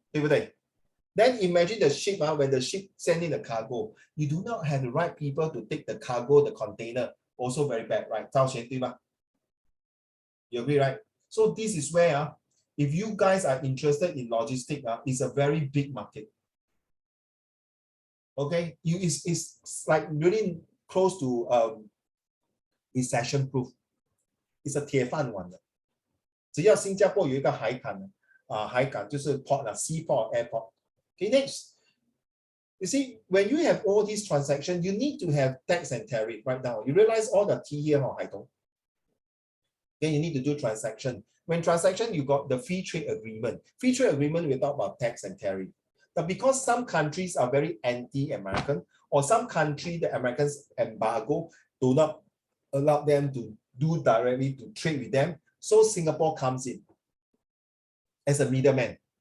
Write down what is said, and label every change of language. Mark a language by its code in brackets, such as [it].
[en] Then imagine the ship, when the ship send in the cargo, you do not have the right people to take the cargo, the container, also very bad, right? Zhao Xuan, [zh] 对吧? [en] You agree, right? So this is where, if you guys are interested in logistics, it's a very big market. Okay, it's like really close to recession proof. It's a [zh] 铁饭碗的。只要新加坡有一个海港海港就是 port seaport airport. [en] Okay, next. You see, when you have all these transactions, you need to have tax and tariff right now. You realize all the T here, Haitong. Then you need to do transaction. When transaction, you got the free trade agreement. Free trade agreement, we talk about tax and tariff. But because some countries are very anti-American, or some country the Americans embargo do not allow them to do directly to trade with them, so Singapore comes in as a middleman.